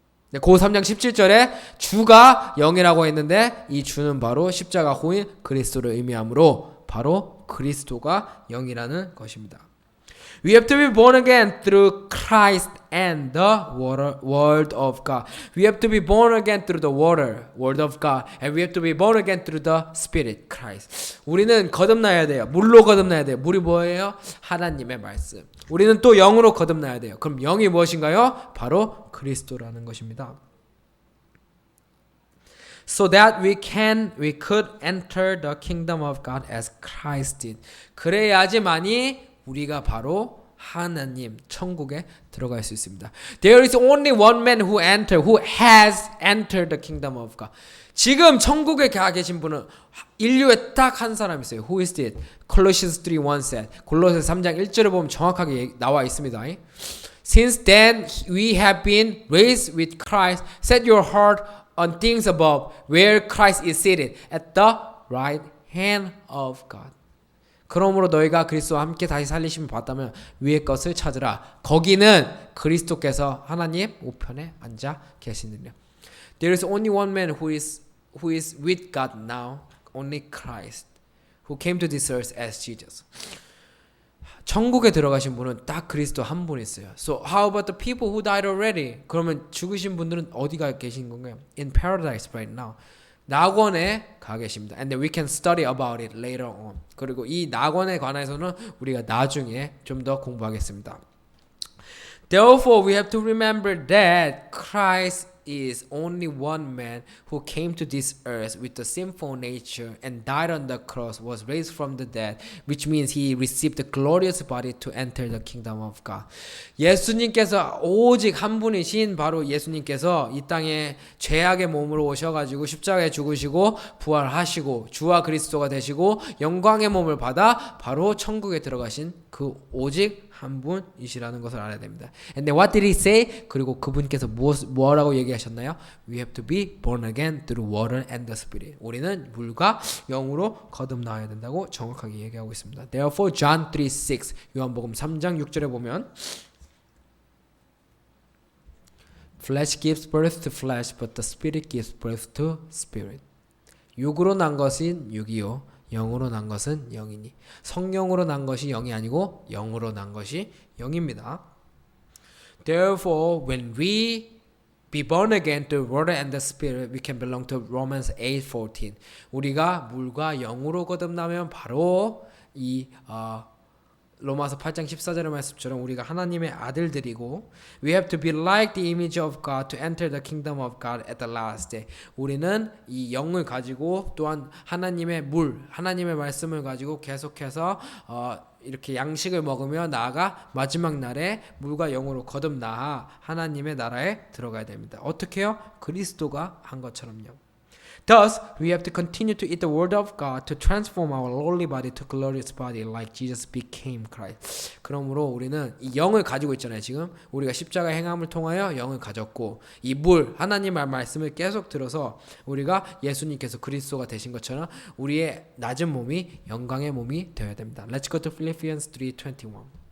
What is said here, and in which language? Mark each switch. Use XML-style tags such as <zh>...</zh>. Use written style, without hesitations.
<ko>네, 고후 3장 17절에 주가 영이라고 했는데 이 주는 바로 십자가 후인 그리스도를 의미하므로 바로 그리스도가 영이라는 것입니다.</ko> <en>We have to be born again through Christ and the word of God. We have to be born again through the word of God. And we have to be born again through the Spirit, Christ.</en> <ko>우리는 거듭나야 돼요. 물로 거듭나야 돼요. 물이 뭐예요? 하나님의 말씀. 우리는 또 영으로 거듭나야 돼요. 그럼 영이 무엇인가요? 바로 그리스도라는 것입니다.</ko> <en>So that we could enter the kingdom of God as Christ did.</en> <ko>그래야지만이 우리가 바로 하나님 천국에 들어갈 수 있습니다.</ko> <en>There is only one man who has entered the kingdom of God.</en> <ko>지금 천국에 가 계신 분은 인류에 딱 한 사람 있어요.</ko> <en>Who is it? Colossians 3:1 said.</en> <ko>골로새 3장 1절을 보면 정확하게 나와 있습니다.</ko> <en>Since then we have been raised with Christ. Set your heart on things above, where Christ is seated at the right hand of God.</en> <ko>그러므로 너희가 그리스도와 함께 다시 살리심을 받다면 위의 것을 찾으라. 거기는 그리스도께서 하나님 우편에 앉아 계시느니라.</ko> <en>There is only one man who is with God now, only Christ, who came to this earth as Jesus.</en> <ko>천국에 들어가신 분은 딱 그리스도 한 분 있어요.</ko> <en>So how about the people who died already?</en> <ko>그러면 죽으신 분들은 어디가 계신 건가요?</ko> <en>In paradise right now.</en> <ko>낙원에 가 계십니다.</ko> <en>And then we can study about it later on.</en> <ko>그리고 이 낙원에 관해서는 우리가 나중에 좀 더 공부하겠습니다.</ko> <en>Therefore, we have to remember that Christ is only one man who came to this earth with the sinful nature and died on the cross, was raised from the dead, which means he received the glorious body to enter the kingdom of God.</en> <ko>예수님께서 오직 한 분이신 바로 예수님께서 이 땅에 죄악의 몸으로 오셔가지고 십자가에 죽으시고 부활하시고 주와 그리스도가 되시고 영광의 몸을 받아 바로 천국에 들어가신 그 오직 한 분이시라는 것을 알아야 됩니다.</ko> <en>And then what did he say?</en> <ko>그리고 그분께서 뭐라고 얘기하셨나요?</ko> <en>We have to be born again through water and the Spirit.</en> <ko>우리는 물과 영으로 거듭나야 된다고 정확하게 얘기하고 있습니다.</ko> <en>Therefore, John 3:6</en> <ko>요한복음 3장 6절에 보면</ko> <en>Flesh gives birth to flesh, but the Spirit gives birth to spirit.</en> <ko>육으로 난 것은 육이요 영으로 난 것은 영이니. 성령으로 난 것이 영이 아니고 영으로 난 것이 영입니다.</ko> <en>Therefore, when we be born again through water and the Spirit, we can belong to Romans 8:14.</en> <ko>우리가 물과 영으로 거듭나면 바로 이 로마서 8장 14절의 말씀처럼 우리가 하나님의 아들들이고</ko> <en>we have to be like the image of God to enter the kingdom of God at the last day.</en> <ko>우리는 이 영을 가지고 또한 하나님의 하나님의 말씀을 가지고 계속해서 이렇게 양식을 먹으며 나아가 마지막 날에 물과 영으로 거듭나 하나님의 나라에 들어가야 됩니다. 어떻게요? 그리스도가 한 것처럼요.</ko> <en>Thus, we have to continue to eat the word of God to transform our lowly body to glorious body like Jesus became Christ.</en> <ko>그러므로 우리는 이 영을 가지고 있잖아요. 지금 우리가 십자가 행함을 통하여 영을 가졌고 이 하나님의 말씀을 계속 들어서 우리가 예수님께서 그리스도가 되신 것처럼 우리의 낮은 몸이 영광의 몸이 되어야 됩니다.</ko> <en>Let's go to Philippians 3:21.</en>